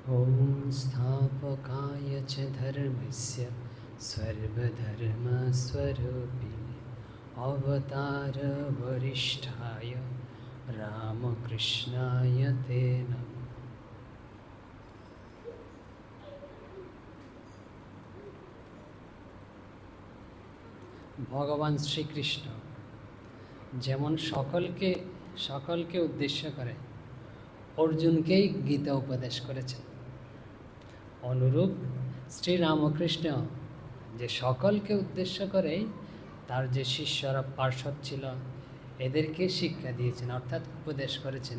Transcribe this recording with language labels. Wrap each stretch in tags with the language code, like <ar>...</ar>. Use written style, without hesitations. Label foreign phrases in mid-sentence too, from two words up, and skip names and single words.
<sa>ॐ स्थापकाय च धर्मस्य सर्वधर्मस्वरूपिणे अवतारवरिष्ठाय रामकृष्णाय ते नमः।</sa> <bn>ভগবান শ্রীকৃষ্ণ যেমন সকলকে উদ্দেশ্য করে অর্জুনকেই গীতা উপদেশ করেছেন, অনুরূপ শ্রীরামকৃষ্ণ যে সকলকে উদ্দেশ্য করেই তার যে শিষ্যরা পার্ষদ ছিল এদেরকে শিক্ষা দিয়েছেন, অর্থাৎ উপদেশ করেছেন।</bn>